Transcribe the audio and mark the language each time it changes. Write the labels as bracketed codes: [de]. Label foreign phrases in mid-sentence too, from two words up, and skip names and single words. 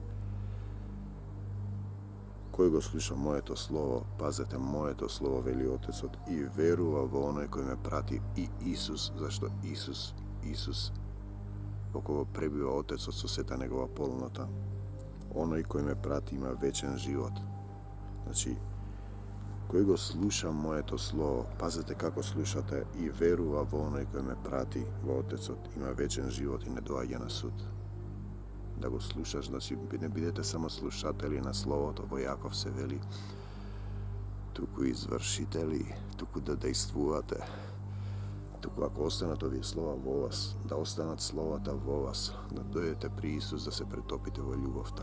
[mk] Кој го слуша моето слово, пазете, моето слово, вели Отецот, и верува во оној кој ме прати, и Исус, зашто Исус во кого пребива Отецот со сета негова полнота. Оној кој ме прати има вечен живот. Значи, Који го слуша моје то слово, пазите како слушате, и верува во оној који ме прати, во Отецот, има вечен живот и не доаѓа на суд. Да го слушаш, значи не бидете само слушатели на словото, во Јаков се вели, туку извршители, туку да дејствувате, туку ако останат овие слова во вас, да останат словата во вас, да дојдете при Исус, да се претопите во љубовта.